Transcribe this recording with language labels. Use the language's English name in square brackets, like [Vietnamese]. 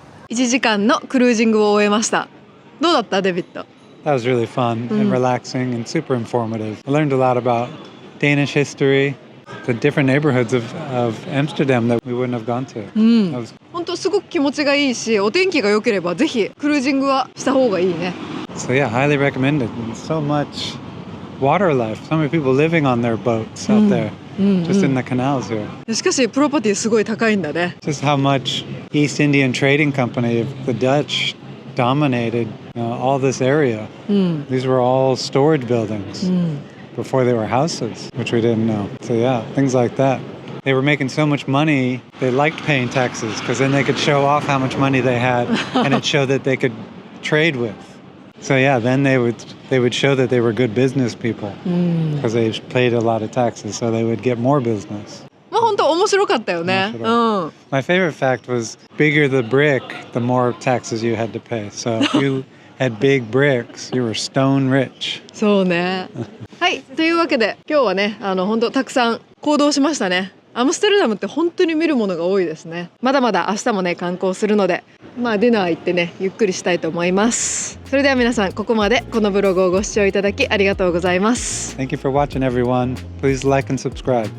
[Japanese] 1時間のクルージングを終えました。どうだったデビッド？ [English] That was really fun and relaxing and super informative. I learned a lot about Danish history, the different neighborhoods of Amsterdam that we wouldn't have gone to. That was [Japanese] 本当すごく気持ちがいいし、お天気が良ければぜひクルージングはした方がいいね。 [English] So yeah, highly recommended. And so much water life. So many people living on their boats out there, just in the canals here. [Japanese] しかしプロパティすごい高いんだね。 [English] Just how much East Indian Trading Company of the Dutch dominated all this area. These were all storage buildings before they were houses, which we didn't know. So yeah, things like that. They were making so much money, they liked paying taxes because then they could show off how much money they had and it showed that they could trade with. So yeah, then they would show that they were good business people because they paid a lot of taxes, so they would get more business. [Japanese] まあ本当面白かったよね。 [English] My favorite fact was bigger the brick, the more taxes you had to pay. So if you had big bricks, you were stone rich. [Japanese] そうね。はい、というわけで今日はね、本当たくさん行動しましたね。アムステルダムって本当に見るものが多いですね。まだまだ明日もね観光するので、ディナー行ってねゆっくりしたいと思います。それでは皆さん、ここまでこのブログをご視聴いただきありがとうございます。 [English] Thank you for watching, everyone. Please like and subscribe.